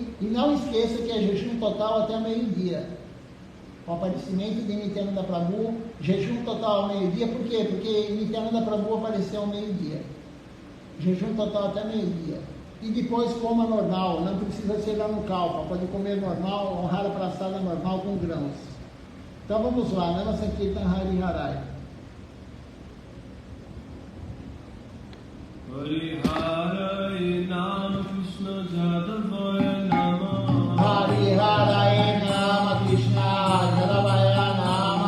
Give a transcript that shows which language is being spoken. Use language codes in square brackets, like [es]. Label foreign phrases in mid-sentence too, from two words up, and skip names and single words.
[pt] E não esqueça que é jejum total até meio-dia. O aparecimento de Nityananda Prabhu, jejum total ao meio-dia. Por quê? Porque Nityananda Prabhu apareceu ao meio-dia. Jejum total até meio-dia. E depois coma normal, não precisa ser lá no calpa, pode comer normal, honrar a praçada normal com grãos. Então vamos lá, [sa] नमो संकीर्तन हरि हरै. हरि हरै नम कृष्ण जादवाय नम. हरि हरै नम कृष्ण जादवाय नम.